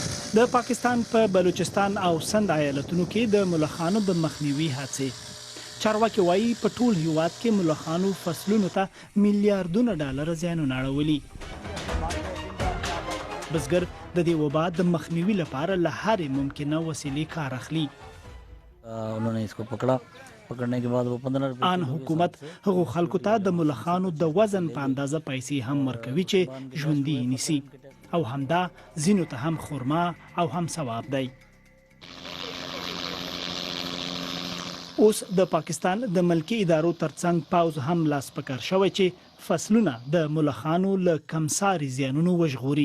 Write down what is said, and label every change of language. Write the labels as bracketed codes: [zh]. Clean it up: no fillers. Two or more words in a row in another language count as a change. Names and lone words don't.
[ps] د پاکستان په بلوچستان او سند ایالتونو کې د ملخانو د مخنیوي هڅې چارواکي وایي په ټول هیواد کې ملخانو فصلونو ته میلیارډونه ډالر زیانونه اړولي. بزګر د دې وبا د مخنیوي لپاره له هرې ممکنه وسیلې کار اخلي. [hi] उन्होंने इसको पकड़ने के बाद वो 15 [ps] ان حکومت هغو خلکو ته د ملخانو د وزن په اندازه پیسې هم ورکوي چې ژوندي نیسي او همدا ځینو ته هم خورما او هم ثواب دی. اوس د پاکستان د ملکی ادارو ترڅنګ پاوز هم لاس پکار شوی چې فصلونه د ملخانو له کمساري زیانونو وژغوري.